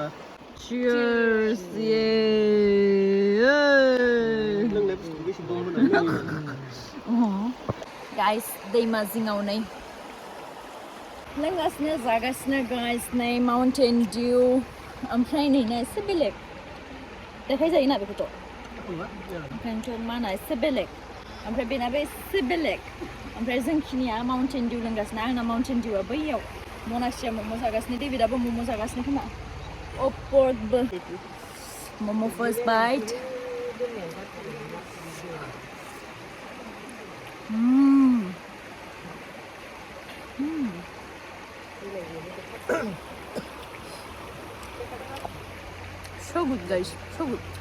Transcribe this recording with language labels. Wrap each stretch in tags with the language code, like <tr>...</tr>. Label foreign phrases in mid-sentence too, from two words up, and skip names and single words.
<en>Cheers! Guys,</en> <brx>दैमा जिङाव नै लोंगासिनो जागासिनो guys नै माउन्टेन डिउ ओमफ्राय नै ना एसे बेलेग देखाय जायोना बेखौथ' ओंखायनोथ' माना एसे बेलेग ओमफ्राय बेनाबो एसे बेलेग ओमफ्राय जोंखिनिया माउन्टेन डिउ लोंगासिनो आंना माउन्टेन डिउआ बैयाव मनासिया मम' जागासिनो डेभिडाबो मम' जागासिनो खोमा</brx> <en>Oh, pork momo first bite. So good, guys. So good.</en>